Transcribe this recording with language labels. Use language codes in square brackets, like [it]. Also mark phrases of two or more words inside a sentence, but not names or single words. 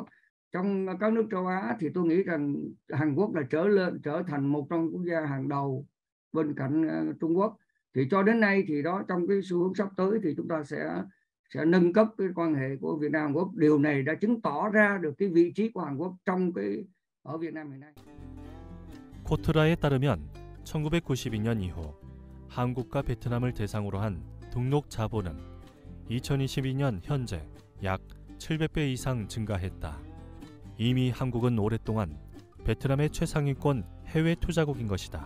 [vi] Trong các nước châu Á thì tôi nghĩ rằng Hàn Quốc là trở thành một trong quốc gia hàng đầu bên cạnh Trung Quốc. Thì cho đến nay thì đó, trong cái xu hướng sắp tới thì chúng ta sẽ nâng cấp cái quan hệ của Việt Nam Hàn Quốc. Điều này đã chứng tỏ ra được cái vị trí của Hàn Quốc ở Việt Nam hiện nay. [ko] 코트라에 따르면 1992년 이후 한국과 베트남을 대상으로 한 등록 자본은 2022년 현재 약 700배 이상 증가했다. 이미 한국은 오랫동안 베트남의 최상위권 해외 투자국인 것이다.